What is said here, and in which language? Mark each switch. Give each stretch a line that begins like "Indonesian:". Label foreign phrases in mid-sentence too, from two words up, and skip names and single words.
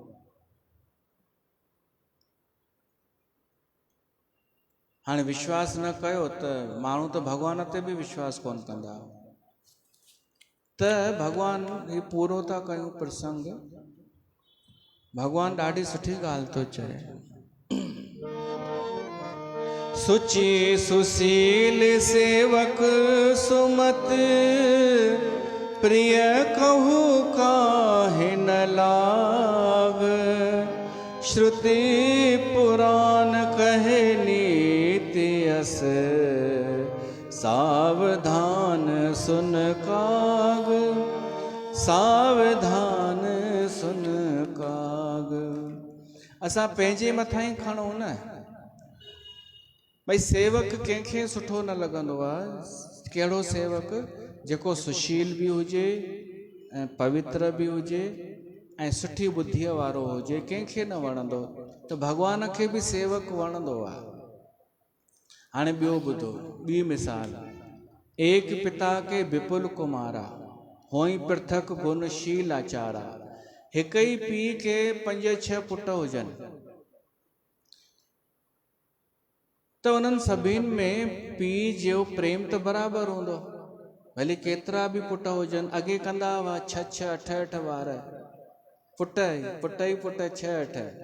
Sindhi: हाणे विश्वास न कयो त माण्हू त भॻवान ते बि विश्वास कोन कंदा। त भॻवान ही पूरो था कयूं प्रसंग। भॻवान ॾाढी सुठी ॻाल्हि थो चए,
Awadhi: सुची सुशील सेवक सुमत, प्रिय कहू काहे न लाग, श्रुति पुराण कहे नीति अस, सावधान सुन काग, सावधान सुन काग।
Sindhi: असां पंहिंजे मथां ई खणूं न भई। सेवक कंहिंखे सुठो न लॻंदो आहे। कहिड़ो सेवक? जेको सुशील बि हुजे ऐं पवित्र बि हुजे ऐं सुठी बुद्धीअ वारो हुजे, कंहिंखे न वणंदो। त भॻवान खे बि सेवक वणंदो आहे। हाणे ॿियो ॿुधो, ॿी मिसाल।
Awadhi: एक पिता के विपुल कुमारा, होई पृथक गुणशील आचारा।
Sindhi: हिक ई पीउ खे 5-6 पुट हुजनि, त उन्हनि सभिनि में पीउ जो प्रेम त बराबरि हूंदो। भले केतिरा बि पुट हुजनि, अॻे कंदा हुआ 6-6 8-8 वार, पुट ई पुट 6-8।